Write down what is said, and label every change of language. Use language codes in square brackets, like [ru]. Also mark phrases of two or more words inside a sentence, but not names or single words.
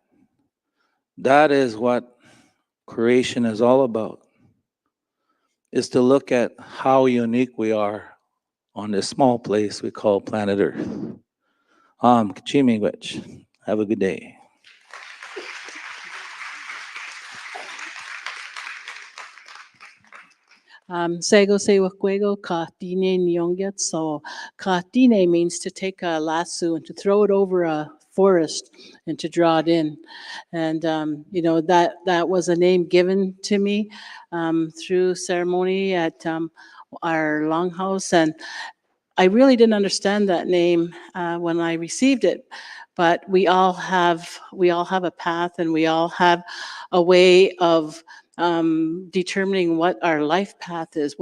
[en] That is what creation is all about, is to look at how unique we are on this small place we call planet Earth. Kachimigwich. Have a good day. [moh] Sego se wakwego ka tine nyonget. [en] So ka tine means to take a lasso and to throw it over a forest and to draw it in. And, that was a name given to me through ceremony at our longhouse. And I really didn't understand that name when I received it, but we all have a path, and we all have a way of determining what our life path is.